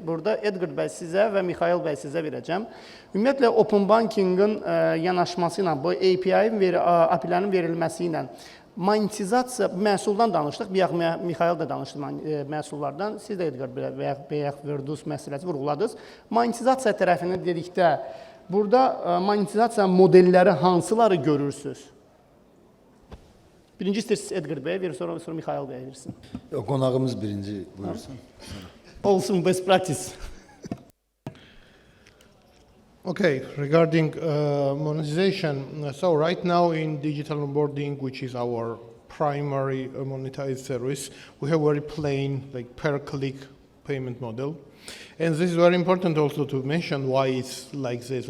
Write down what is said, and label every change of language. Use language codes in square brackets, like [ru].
[az] Burada Edgar bəy sizə və Mixail bəy sizə verəcəm. Ümumiyyətlə, Open Banking-in yanaşması ilə, bu API-lərin verilməsi ilə monetizasiya, məhsuldan danışdıq, Mixail də danışdı məhsullardan, siz də Edgar bəy Verdus məsələsi vurğuladınız. Monetizasiya tərəfini dedikdə, burada monetizasiya modelləri hansıları görürsünüz? Birinci istəyirsiniz Edgar bəy verir, sonra Mixail bəy versin. Qonağımız birinci buyursun. Olsun, [en] best practice. Okay, regarding monetization, so right now in digital onboarding, which is our primary monetized service, we have very plain, like per-click payment model. And this is very important also to mention why it's like this.